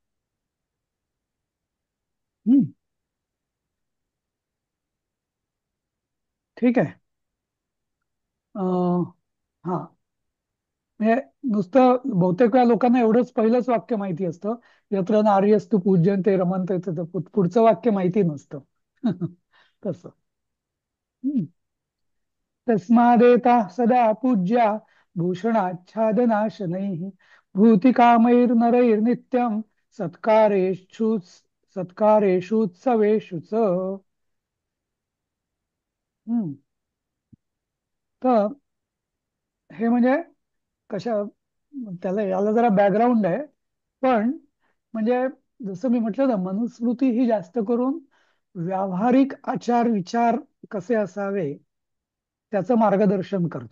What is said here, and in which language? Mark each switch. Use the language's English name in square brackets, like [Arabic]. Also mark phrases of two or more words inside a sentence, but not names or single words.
[Marathi] हम्म. ठीक आहे. हा, म्हणजे नुसतं बहुतेक वेळा लोकांना एवढंच पहिलंच वाक्य माहिती असतं, [Sanskrit] यत्र नार्यस्तु पूज्यन्ते रमन्ते, [Marathi] पुढचं वाक्य माहिती नसतं. तसं. हम्म. [Sanskrit] तस्मादेता सदा पूज्या भूषणाच्छादनाशनैः भूतिकामैर्नरैर्नित्यं सत्कारेषु सत्कारेषुत्सवेषु च. हम्म. [Marathi] तर हे म्हणजे कशा, याला जरा बॅकग्राऊंड आहे. पण म्हणजे जसं मी म्हटलं ना, मनुस्मृती ही जास्त करून व्यावहारिक आचार विचार कसे असावे त्याचं मार्गदर्शन करते.